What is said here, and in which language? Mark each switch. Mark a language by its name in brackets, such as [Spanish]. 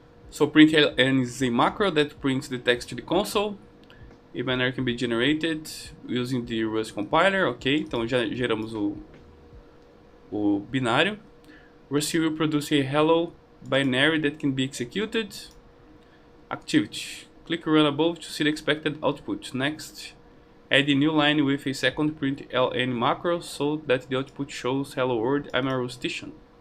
[English] So print ln is a macro that prints the text to the console. A binary can be generated using the Rust compiler. [Portuguese] Ok, então já geramos o binário. [English] Rust will produce a hello binary that can be executed. Activity. Click run above to see the expected output. Next, add a new line with a second print ln macro so that the output shows hello world, I'm a Rustician.